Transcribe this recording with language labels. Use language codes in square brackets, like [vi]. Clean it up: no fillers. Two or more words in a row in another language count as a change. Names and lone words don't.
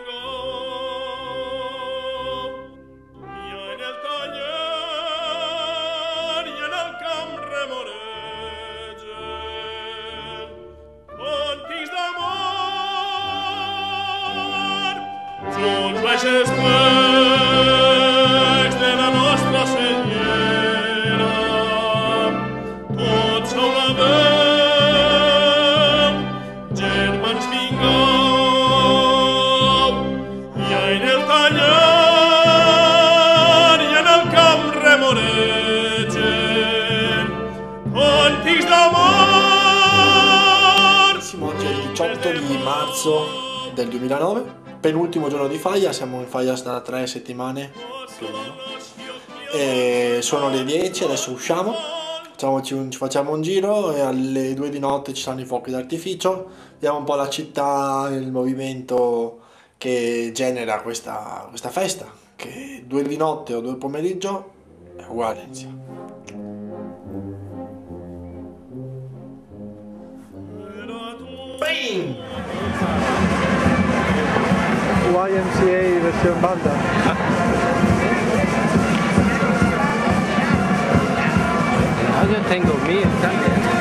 [ca] vingou, i en el taller i en el camp remoregen, càntics d'amor, junts baixes plecs de la nostra senyera, tots a una veu, germans vingueu, i en el taller i en el camp remoregen, càntics d'amor. [it] Oggi è il 18 di marzo del 2009, penultimo giorno di Faias, siamo in Faias da 3 settimane più o meno. E sono le 10, adesso usciamo, ci facciamo un giro e alle 2 di notte ci saranno i fuochi d'artificio, vediamo un po' la città, il movimento che genera questa festa, che 2 di notte o 2 pomeriggio è uguale insieme. Bing! YMCA versione banda. [es] Yo tengo mil también.